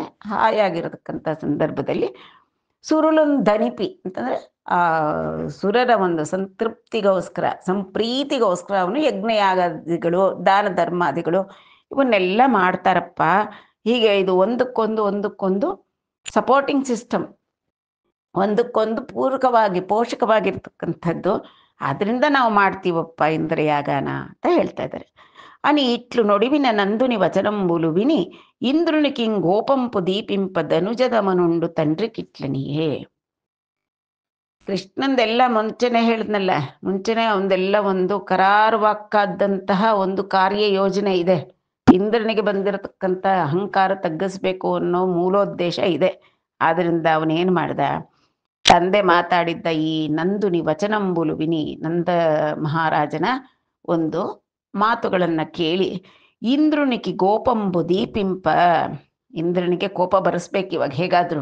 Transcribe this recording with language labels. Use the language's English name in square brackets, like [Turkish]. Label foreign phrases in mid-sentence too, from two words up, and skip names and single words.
[Kannada] ಹಾಯಾಗಿರತಕ್ಕಂಥ ಸಂದರ್ಭದಲ್ಲಿ ಸುರುಳೊಂದನಿಪಿ ಅಂತಂದ್ರೆ ಆ ಸುರರ ಒಂದು ಸಂತೃಪ್ತಿಗೋಸ್ಕರ, ಸಂಪ್ರೀತಿಗೋಸ್ಕರ ಅವನು ಯಜ್ಞಯಾಗಾದಿಗಳು, ದಾನ ಧರ್ಮಾದಿಗಳು ಇವನ್ನೆಲ್ಲ ಮಾಡ್ತಾರಪ್ಪ. ಹೀಗೆ ಇದು ಒಂದಕ್ಕೊಂದು [English] supporting system, [Kannada] ಒಂದಕ್ಕೊಂದು ಪೂರಕವಾಗಿ ಪೋಷಕವಾಗಿರ್ತಕ್ಕಂಥದ್ದು. ಆದ್ರಿಂದ ನಾವು ಮಾಡ್ತೀವಪ್ಪ ಇಂದ್ರಯಾಗಾನ ಅಂತ ಹೇಳ್ತಾ ಇದ್ದಾರೆ. [Telugu] అని ఇట్లు నొడివిన నందుని వచనంబులు విని ఇంద్రునికి గోపంపు దీపింప ధనుజదమనుండు తండ్రికిట్లనియే. [Kannada] ಕೃಷ್ಣಂದೆಲ್ಲ ಮುಂಚೆನೆ ಹೇಳಿದ್ನಲ್ಲ, ಮುಂಚೆನೆ ಅವನದೆಲ್ಲ ಒಂದು ಕರಾರುವಾಕ್ಕಾದಂತಹ ಒಂದು ಕಾರ್ಯ ಯೋಜನೆ ಇದೆ. ಇಂದ್ರನಿಗೆ ಬಂದಿರತಕ್ಕಂಥ ಅಹಂಕಾರ ತಗ್ಗಿಸ್ಬೇಕು ಅನ್ನೋ ಮೂಲೋದ್ದೇಶ ಇದೆ. ಆದ್ರಿಂದ ಅವನೇನು ಮಾಡ್ದ, ತಂದೆ ಮಾತಾಡಿದ್ದ ಈ [Telugu] నందుని వచనంబులు విని, [Kannada] ನಂದ ಮಹಾರಾಜನ ಒಂದು ಮಾತುಗಳನ್ನು ಕೇಳಿ [Telugu] ఇంద్రునిగె గోపంబు దీపింప, [Kannada] ಇಂದ್ರನಿಗೆ ಕೋಪ ಬರೆಸ್ಬೇಕು ಇವಾಗ ಹೇಗಾದ್ರೂ.